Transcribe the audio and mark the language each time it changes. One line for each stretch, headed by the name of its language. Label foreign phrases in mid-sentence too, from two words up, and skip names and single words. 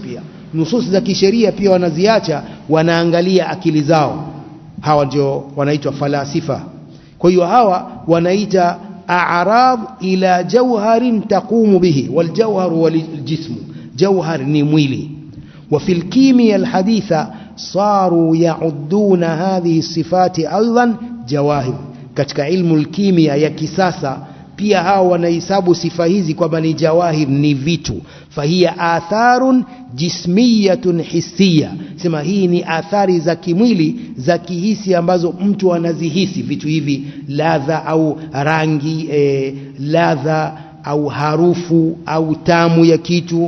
Swahili: Pia nusus za kisheria pia wanaziacha, wanaangalia akili zao. Hawa ndio wanaitwa falasifa. Kwa hiyo hawa wanaita
Arabic: أعراض إلا جوهر تقوم به، والجوهر والجسم.
Swahili: Jawhar ni mwili.
Arabic: وفي الكيمياء الحديثة صاروا يعدون هذه الصفات أيضا جواهر.
Swahili: katika ilmu alkimia ya kisasa pia hao wanahesabu sifa hizi kwamba ni jawahir, ni vitu.
Arabic: فهي آثار جسمية حسية,
Swahili: sema hii ni athari za kimwili za kihisi ambazo mtu anazihisi. Vitu hivi ladha au rangi, ladha au harufu au tamu ya kitu.